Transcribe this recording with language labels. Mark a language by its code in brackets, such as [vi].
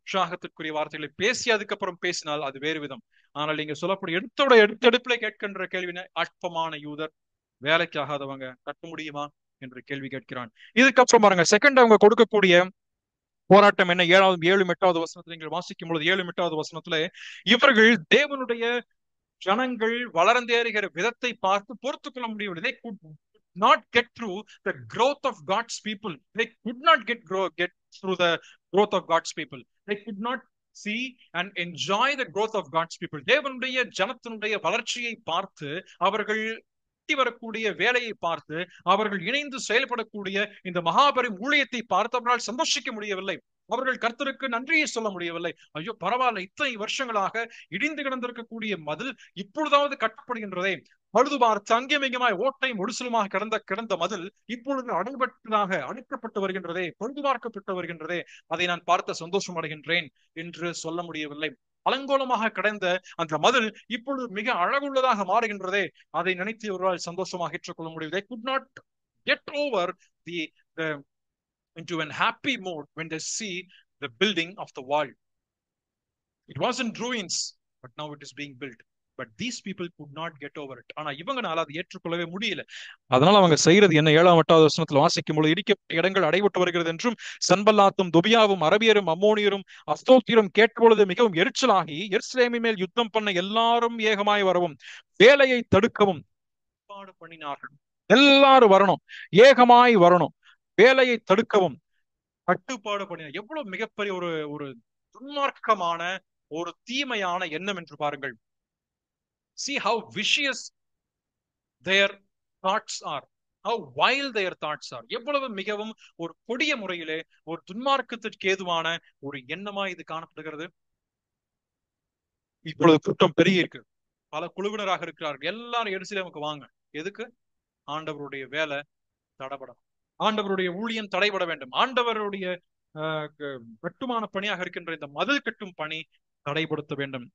[ta] உற்சாகத்திற்குரிய வார்த்தைகளை பேசி அதுக்கப்புறம் பேசினால் அது வேறு விதம். ஆனால் நீங்க சொல்லக்கூடிய எடுத்தெடுப்புல கேட்கின்ற கேள்வின, அற்பமான யூதர், வேலைக்கு ஆகாதவங்க கட்ட முடியுமா என்று கேள்வி கேட்கிறான். இதுக்கப்புறம் பாருங்க, செகண்ட் அவங்க கொடுக்கக்கூடிய போராட்டம் என்ன? 7 8வது வசனத்துல நீங்கள் வாசிக்கும் பொழுது 7 8வது வசனத்துல இவர்கள் தேவனுடைய ஜனங்கள் வளர்ந்தேறுகிற விதத்தை பார்த்து பொறுத்து கொள்ள முடியவில்லை. [en] They could not get through the growth of God's people. They could not get through the growth of God's people. They could not see and enjoy the growth of God's people. [ta] தேவனுடைய ஜனத்தினுடைய வளர்ச்சியை பார்த்து, அவர்கள் வரக்கூடிய வேலையை பார்த்து, அவர்கள் இணைந்து செயல்படக்கூடிய இந்த மகாபெரும் ஊழியத்தை பார்த்து அவர்களால் சந்தோஷிக்க முடியவில்லை. அவர்கள் கர்த்தருக்கு நன்றியை சொல்ல முடியவில்லை. ஐயோ பரவாயில்ல, இத்தனை வருஷங்களாக இடிந்து கிடந்திருக்கக்கூடிய மதில் இப்பொழுதாவது கட்டப்படுகின்றதே, பழுது பார்த்து அங்கேமிங்கமாய் ஓட்டை முடிசலுமாக கிடந்த மதில் இப்பொழுது அடைக்கப்பட்டு வருகின்றதே, பழுது பார்க்கப்பட்டு வருகின்றதே, அதை நான் பார்த்த சந்தோஷம் அடைகின்றேன் என்று சொல்ல முடியவில்லை. அலங்கோலமாக கிடந்த அந்த மதில் இப்பொழுது மிக அழகுள்ளதாக மாறுகின்றதே, அதை நினைத்து இவர்களால் சந்தோஷமாக ஏற்றுக்கொள்ள முடியும். [en] They could not get over the into an happy mode when they see the building of the wall. It was in ruins, but now it is being built. But these people could not get over it. [ta] ஆனா இவங்கனால அதை ஏற்றுக்கொள்ளவே முடியல. அதனால அவங்க செய்யறது என்ன? 7ஆம் 8வது வசனத்தில் வாசிக்கும் பொழுது, இடிக்கப்பட்ட இடங்கள் அடைபட்டு வருகிறது என்றும் சன்பல்லாத்தும் தொபியாவும் அரபியரும் அம்மோனியரும் அஸ்தோத்தியரும் கேட்பொழுது மிகவும் எரிச்சலாகி எருசலேமின் மேல் யுத்தம் பண்ண எல்லாரும் ஏகமாய் வரவும் வேலையை தடுக்கவும் ஏற்பாடு பண்ணினார்கள். எல்லாரும் வரணும், ஏகமாய் வரணும், வேலையை தடுக்கவும் கட்டுப்பாடு பண்ணினார். எவ்வளவு மிகப்பெரிய ஒரு துன்மார்க்கமான ஒரு தீமையான எண்ணம் என்று பாருங்கள். [en] See how vicious their thoughts are, how wild their thoughts are. [ta] எவ்வளவு மிகவும் ஒரு கொடிய முறையிலே ஒரு துன்மார்க்கத்திற்கு ஏதுவான ஒரு எண்ணமா இது காணப்படுகிறது. இப்பொழுது கூட்டம் பெருகி இருக்கு, பல குழுவினராக இருக்கிறார்கள். எல்லாரும் எருசலேமுக்கு வாங்க. எதுக்கு? ஆண்டவருடைய வேலை தடபடம். ஆண்டவருடைய ஊழியம் தடைபட வேண்டும். ஆண்டவருடைய கட்டுமான பணியாக இருக்கின்ற இந்த மதில் கட்டும் பணி தடைப்படுத்த வேண்டும்.